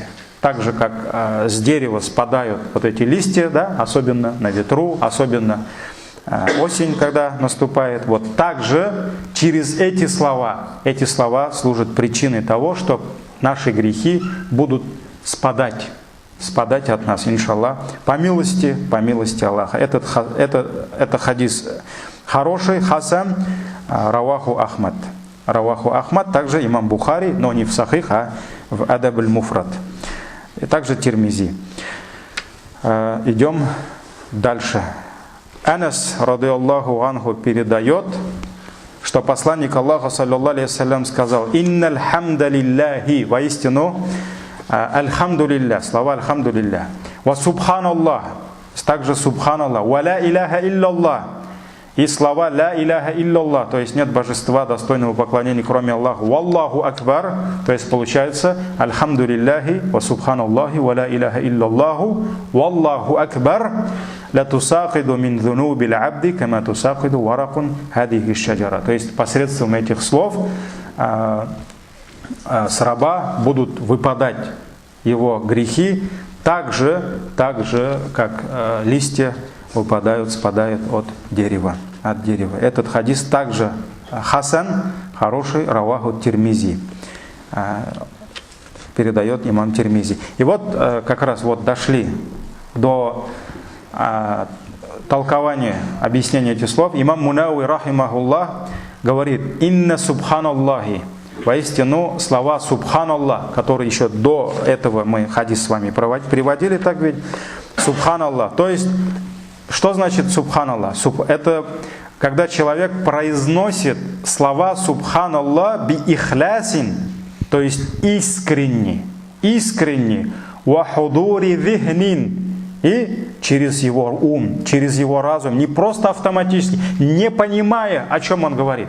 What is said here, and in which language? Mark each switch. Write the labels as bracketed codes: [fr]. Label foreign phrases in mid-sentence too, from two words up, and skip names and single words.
[ru] Так же, как с дерева спадают вот эти листья, да, особенно на ветру, особенно осень, когда наступает. Вот так же через эти слова служат причиной того, что наши грехи будут спадать от нас, иншаллах, по милости Аллаха. Это хадис хороший, [ar] حسن، رواه أحمد. رواه أحمد, [ru] также имам Бухари, но не в Сахих, а в Адаб аль-Муфрад. И также Тирмизи. Идем дальше. [ar] Анас, رضي الله عنه, [ru] передает, что посланник Аллаха, [ar] صلى الله عليه وسلم, [ru] сказал: [ar] «إن الحمد لله», [ru] воистину, альхамдулилля, [ar] слова الحمد لله وسبحان الله, также سبحان الله ولا إله إلا الله, [ru] и слова [ar] لا إله إلا الله, [ru] то есть нет божества достойного поклонения кроме Аллаха, [ar] والله أكبر, [ru] то есть получается [ar] الحمد لله وسبحان الله ولا إله إلا الله والله أكبر لا تساقط من ذنوب العبد كما تساقط ورق هذه الشجرة. [ru] То есть посредством этих слов с раба будут выпадать его грехи так же, как листья спадают от дерева. Этот хадис также хасан, хороший, раваху Тирмизи, передает имам Тирмизи. И вот как раз дошли до толкования, объяснения этих слов. Имам Мунауи, рахимахуллах, говорит: [ar] «إن سبحان الله», [ru] воистину слова субханаллах, которые еще до этого мы хадис с вами приводили, так ведь, субханаллах. То есть, что значит субханаллах? Это когда человек произносит слова субханаллах [ar] بإخلاص, [ru] то есть искренне, [ar] وحضور ذهن, [ru] и через его ум, через его разум, не просто автоматически, не понимая, о чем он говорит.